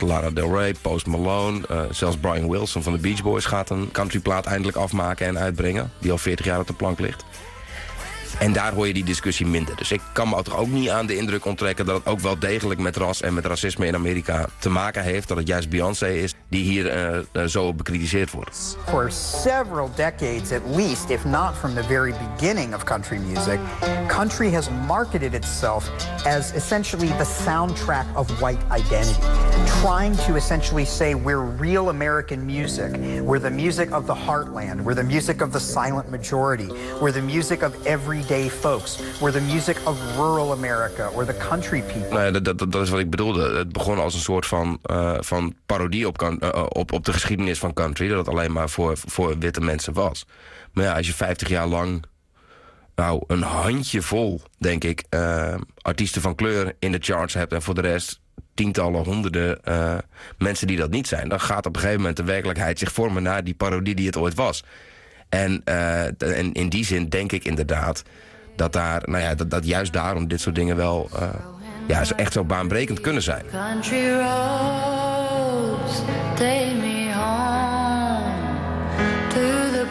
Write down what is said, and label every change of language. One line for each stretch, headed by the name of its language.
Dutch: Lana Del Rey, Post Malone, zelfs Brian Wilson van de Beach Boys gaat een countryplaat eindelijk afmaken en uitbrengen. Die al 40 jaar op de plank ligt. En daar hoor je die discussie minder. Dus ik kan me toch ook niet aan de indruk onttrekken dat het ook wel degelijk met ras en met racisme in Amerika te maken heeft. Dat het juist Beyoncé is die hier zo bekritiseerd wordt.
English: For several decades at least, if not from the very beginning of country music, country has marketed itself as essentially the soundtrack of white identity. Trying to essentially say we're real American music. We're the music of the heartland. We're the music of the silent majority. We're the music of every day folks, where the music of rural America, where the country people.
Dutch: Nee, dat is wat ik bedoelde. Het begon als een soort van parodie op de geschiedenis van country, dat het alleen maar voor witte mensen was. Maar ja, als je 50 jaar lang een handje vol, denk ik, artiesten van kleur in de charts hebt en voor de rest tientallen, honderden mensen die dat niet zijn, dan gaat op een gegeven moment de werkelijkheid zich vormen naar die parodie die het ooit was. En in die zin denk ik inderdaad dat daar, dat juist daarom dit soort dingen wel echt zo baanbrekend kunnen zijn.
English: Country roads take me home to the